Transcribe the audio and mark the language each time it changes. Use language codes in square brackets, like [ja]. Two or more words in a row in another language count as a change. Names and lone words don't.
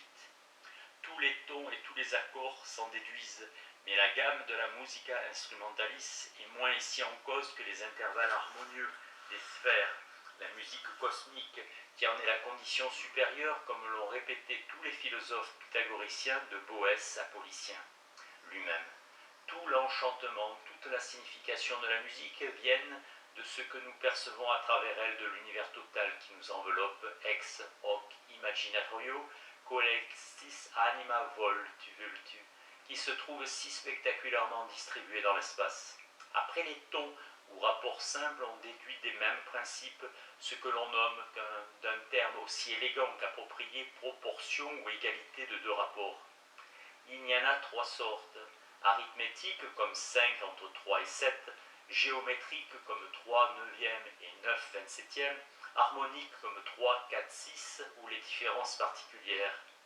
[fr] Tous les tons et tous les accords s'en déduisent, mais la gamme de la musica instrumentalis est moins ici en cause que les intervalles harmonieux des sphères, la musique cosmique, qui en est la condition supérieure, comme l'ont répété tous les philosophes pythagoriciens de Boès à Polytien lui-même. Tout l'enchantement, toute la signification de la musique viennent de ce que nous percevons à travers elle de l'univers total qui nous enveloppe, [la] ex hoc imaginatorio, collectis anima vultu, [fr] qui se trouve si spectaculairement distribué dans l'espace. Après les tons ou rapports simples, on déduit des mêmes principes ce que l'on nomme d'un terme aussi élégant qu'approprié proportion ou égalité de deux rapports. Il y en a 3 sortes, arithmétique comme 5 entre 3 et 7, géométrique comme 3 neuvième et 9 27e, harmonique comme 3, 4, 6 ou les différences particulières.